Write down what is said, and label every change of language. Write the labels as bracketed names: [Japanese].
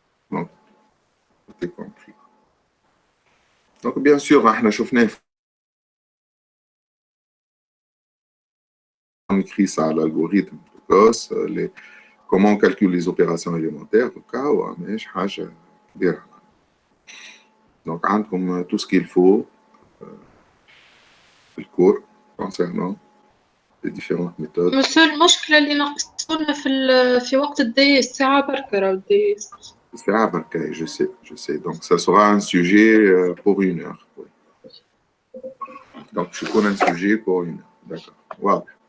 [French] Donc, tout est compris. Donc, bien sûr, on [Arabic] شفناه [French] on écrit ça, l'algorithme de Gauss, comment on calcule les opérations élémentaires, au cas où, mais [Arabic] حاجة كبيرة. [French] Donc, [Arabic] عندكم [French] tout ce qu'il faut في الcours concernant les différentes méthodes. [Arabic] Monsieur, المشكلة اللي ناقصونا في وقت الديس ساعة بركة راهو الديس. ساعة بركة, [French] je sais. Donc, ça sera un sujet pour 1 heure. Oui. Donc, je connais un sujet pour 1 heure. D'accord. Wow.